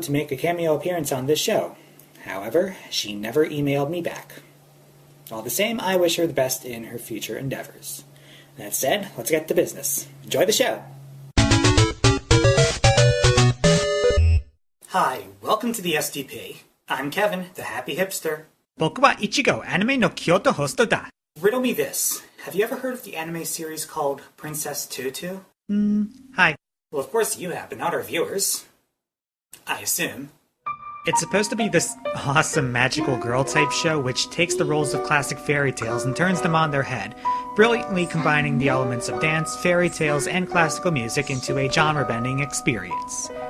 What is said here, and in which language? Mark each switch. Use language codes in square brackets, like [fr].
[en] to make a cameo appearance on this show. However, she never emailed me back. All the same, I wish her the best in her future endeavors. That said, let's get to business. Enjoy the show! Hi, welcome to the SDP. I'm Kevin, the happy hipster. [ja] 僕はイチゴアニメのKyotoホストだ。 [en] Riddle me this. Have you ever heard of the anime series called Princess Tutu? Hi. Well, of course you have, but not our viewers. I assume. It's supposed to be this awesome magical girl type show which takes the roles of classic fairy tales and turns them on their head, brilliantly combining the elements of dance, fairy tales, and classical music into a genre-bending experience.